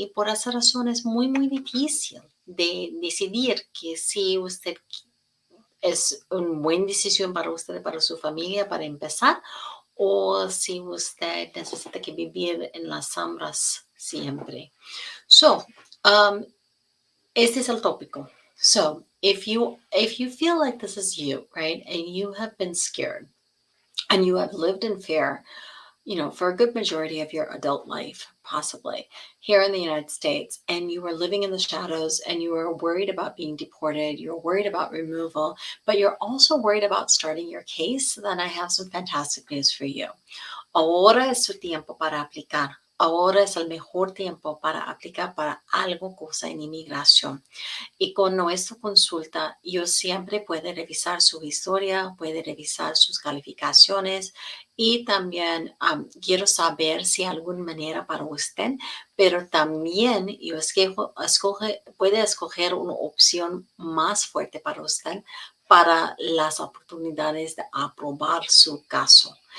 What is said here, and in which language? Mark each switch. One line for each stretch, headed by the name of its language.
Spanish: Y por esa razón es muy, muy difícil de decidir que si usted es una buena decisión para usted, para su familia, para empezar, o si usted necesita que vivir en las sombras siempre. So, um, este es el tópico.
English: So, if you feel like this is you, right, and you have been scared and you have lived in fear, for a good majority of your adult life, possibly here in the United States, and you were living in the shadows and you were worried about being deported, you're worried about removal, but you're also worried about starting your case, then I have some fantastic news for you.
Spanish: Ahora es su tiempo para aplicar. Ahora es el mejor tiempo para aplicar para algo cosa en inmigración. Y con nuestra consulta, yo siempre puede revisar su historia, puede revisar sus calificaciones y también quiero saber si hay alguna manera para usted, pero también yo puede escoger una opción más fuerte para usted para las oportunidades de aprobar su caso.